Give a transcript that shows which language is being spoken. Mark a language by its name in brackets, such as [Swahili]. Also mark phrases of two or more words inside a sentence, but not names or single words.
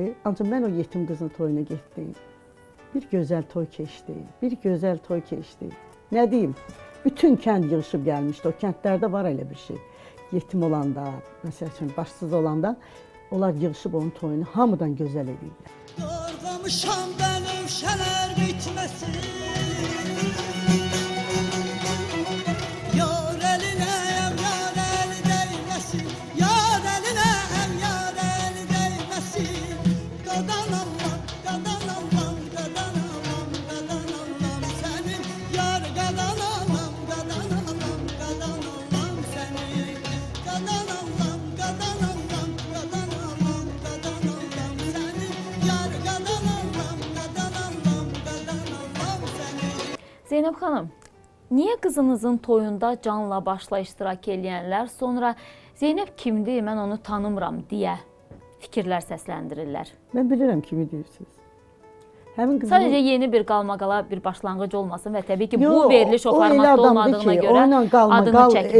[Azerbaijani] Ancaq mən o yetim qızın toyuna getdim. Bir gözəl toy keçdi, bir gözəl toy keçdi. Nə deyim, bütün kənd yığışıb gəlmişdi. O kəndlərdə var elə bir şey. Yetim olanda, məsəl üçün başsız olanda, onlar yığışıb onun toyunu hamıdan gözəl edirlər. [Turkish] Doğramışam benim şener bitmesin. Yar eline yar eli değmesin. Yar eline yar eli değmesin. Gadan Allah, gadan Allah, gadan Allah, gadan Allah senin. Yar gadan Allah, gadan Allah, gadan Allah senin. Gadan Allah, gadan Allah, gadan Allah, gadan Allah senin. Yar gadan Allah, gadan Allah, gadan Allah senin. [Azerbaijani] Zeynəb xanım, niyə qızınızın toyunda canla başla iştirak edənlər sonra Zeynəb kimdir, mən onu tanımıram deyə fikirlər səsləndirirlər? Mən bilirəm kimi deyirsiniz. Həmin qızın... Sadəcə yeni bir qalmaqala bir başlanğıc olmasın və təbii ki, bu veriliş o formatda olmadığına görə adını çəkmirəm